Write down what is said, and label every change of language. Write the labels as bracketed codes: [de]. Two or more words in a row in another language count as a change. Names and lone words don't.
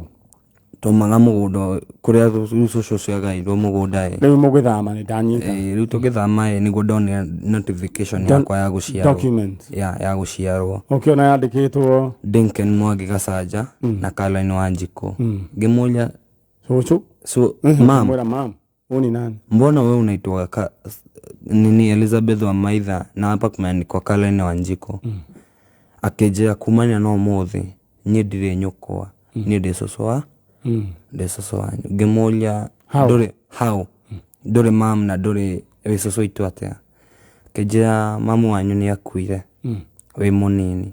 [ki] Tumaga mũgũnda kũrĩa cũcũ ciagairwo mũgũnda rĩu mũgĩthama nĩ ndanyita? Rĩu tũgĩthama nĩguo ndonire notification yakwa ya gũciarwo. Document? Ya gũciarwo. Okay, ona yandĩkĩtwo Dinken Mwangi Gacaja na Caroline Wanjikũ. Ngĩmũria cũcũ? Mam. Mam. [sw] Uni nani? Mbona wewe unaitwa nini Elizabeth wa Maitha na hapa kumeandikwa Caroline Wanjikũ? [ki] Akĩnjĩra kumania no mũthĩ niĩ ndirĩ nyũkwa niĩ ndĩ cũcũ wa cũcũ wanyu. Ngĩmũria ndũrĩ mam na ndũrĩ wĩ cũcũ witũ atĩa? Akĩnjĩra mamu wanyu nĩ akuire wĩ mũnini.